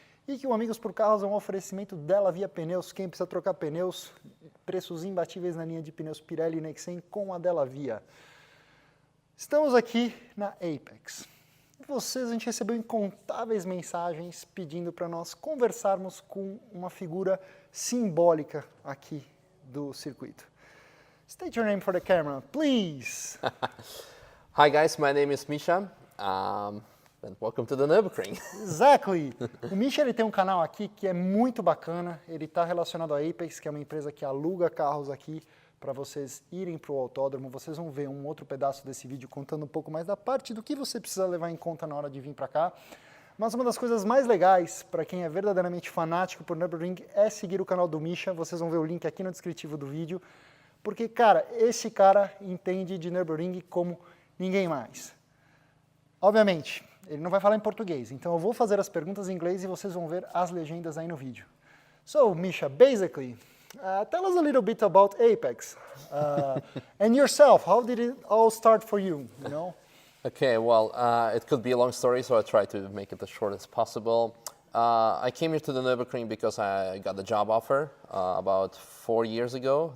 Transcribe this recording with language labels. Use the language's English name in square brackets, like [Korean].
[Portuguese] E que o Amigos por Carros é um oferecimento dela via pneus. Quem precisa trocar pneus, preços imbatíveis na linha de pneus Pirelli e Nexen com a dela via. Estamos aqui na ApC. A gente recebeu incontáveis mensagens pedindo para nós conversarmos com uma figura simbólica aqui do circuito. [English] State your name for the camera, please. Hi guys, my name is Misha, and welcome to the NÜRBURGRING. Exactly. [Portuguese] O Misha ele tem um canal aqui que é muito bacana. Ele está relacionado à ApC, que é uma empresa que aluga carros aqui para vocês irem para o autódromo. Vocês vão ver um outro pedaço desse vídeo contando um pouco mais da parte do que você precisa levar em conta na hora de vir para cá. Mas uma das coisas mais legais para quem é verdadeiramente fanático por Nürburgring é seguir o canal do Misha. Vocês vão ver o link aqui no descritivo do vídeo. Porque, cara, esse cara entende de Nürburgring como ninguém mais. Obviamente, ele não vai falar em português, então eu vou fazer as perguntas em inglês e vocês vão ver as legendas aí no vídeo. [English] So, Misha, basically, tell us a little bit about ApC and yourself. How did it all start for you? You know? Okay, well, it could be a long story, so I try to make it as short as possible. I came here to the NÜRBURGRING because I got the job offer about 4 years ago.